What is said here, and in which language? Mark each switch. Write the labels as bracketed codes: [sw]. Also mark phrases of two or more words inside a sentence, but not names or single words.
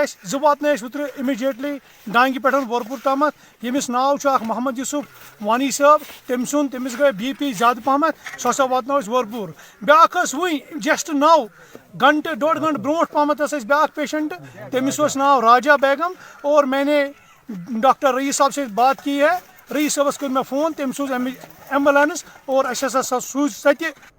[ks] اَسہِ 2 واتنٲے اَسہِ اوترٕ اِمِجیٹلی ڈانگہِ پٮ۪ٹھ وۄرپوٗر تامتھ ییٚمِس ناو چھُ اکھ محمد یوٗسف وانی صٲب تٔمِس گٔے BP زیادٕ پہمتھ سۄ ہسا واتنٲو أسۍ وۄرپوٗر بیٛاکھ ٲس وٕنۍ جسٹ 9 گنٹہٕ 1.5 گنٹہٕ برونٛٹھ پہمتھ ٲس اَسہِ بیٛاکھ پیشنٹ تٔمِس اوس ناو راجا بیگم [ur] اور میں نے ڈاکٹر رئیٖس صاحب سے بات کی ہے [ks] رئیٖس صٲبس کوٚر مےٚ فون تٔمۍ سوٗز ایمبولینس اور اَسہِ ہسا سوٗز سۄ تہِ